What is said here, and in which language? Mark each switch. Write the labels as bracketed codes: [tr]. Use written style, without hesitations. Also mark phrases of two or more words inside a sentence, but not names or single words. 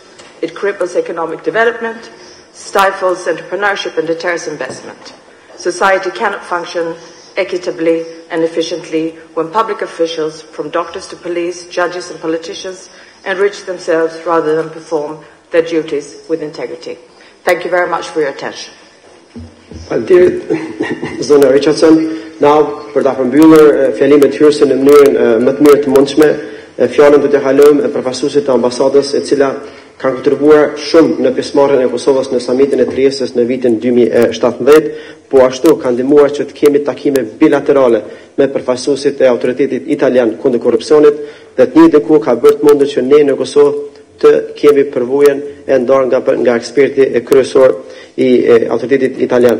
[en] It cripples economic development, stifles entrepreneurship and deters investment. Society cannot function equitably and efficiently when public officials, from doctors to police, judges and politicians, enrich themselves rather than perform their duties with integrity." Thank you very much for your attention. [sq] Faleminderit, Zona Richardson. Now, për ta përmbyllur fjalimet hyrëse në mënyrën më të mirë të mundshme, fjalën do t'ia kalojmë përfaqësuesit të ambasadës, e cila kanë kontribuar shumë në pjesëmarrjen e Kosovës në samitin e Triestës në vitin 2017, po ashtu kanë ndihmuar që të kemi takime bilaterale me përfaqësuesit e autoritetit italian kundër korrupsionit, dhe të njëjtën kohë ka bërë të mundur që ne në Kosovë të kemi përvojën e ndarë nga eksperti e kryesor i autoritetit italian.